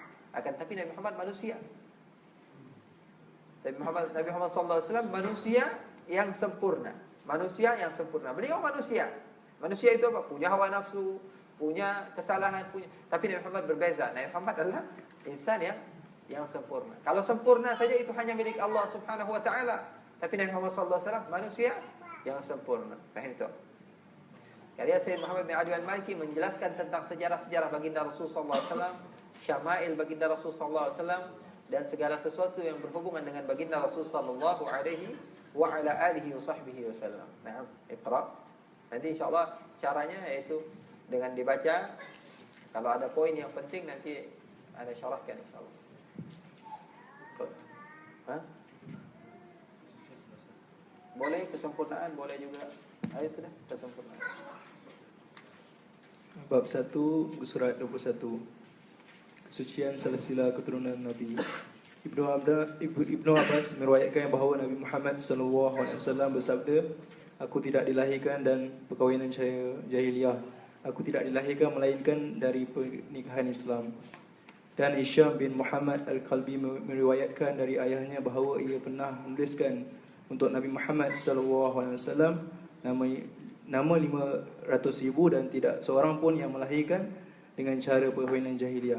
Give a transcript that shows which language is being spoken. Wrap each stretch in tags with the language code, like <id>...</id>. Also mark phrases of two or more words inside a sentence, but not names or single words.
<ms>Akan tapi Nabi Muhammad manusia. Nabi Muhammad</ms> <ar>صلى الله عليه وسلم</ar> <ms>manusia yang sempurna. Manusia yang sempurna. Beliau manusia. Manusia itu apa? Punya hawa nafsu, punya kesalahan, punya. Tapi Nabi Muhammad berbeza. Nabi Muhammad adalah insan yang sempurna. Kalau sempurna saja itu hanya milik Allah</ms> <ar>سبحانه وتعالى.</ar> <ms>Tapi Nabi Muhammad</ms> <ar>صلى الله عليه وسلم</ar> <ms>manusia yang sempurna. Faham tak? Karya Sayyid Muhammad bin Ali al-Maliki menjelaskan tentang sejarah-sejarah baginda Rasul</ms> <ar>صلى الله عليه وسلم,</ar> <ms>syama'il baginda Rasul</ms> <ar>صلى الله عليه وسلم</ar> <ms>dan segala sesuatu yang berhubungan dengan baginda Rasul</ms> <ar>صلى الله عليه وعلى آله وصحبه وسلم. نعم، اقرأ.</ar> <ms>Nanti insya-Allah caranya yaitu dengan dibaca. Kalau ada poin yang penting nanti ada syarahkan insya-Allah. Boleh kesempurnaan, boleh juga. Ayo sudah kesempurnaan. Bab 1, surat 21. Kesucian silsilah keturunan Nabi. Ibnu Abbas meriwayatkan bahawa Nabi Muhammad SAW bersabda, "Aku tidak dilahirkan dan perkahwinan jahiliyah. Aku tidak dilahirkan melainkan dari pernikahan Islam." Dan Hisham bin Muhammad Al-Kalbi meriwayatkan dari ayahnya bahawa ia pernah menuliskan untuk Nabi Muhammad SAW nama 500,000 dan tidak seorang pun yang melahirkan dengan cara perkahwinan jahiliyah.</ms>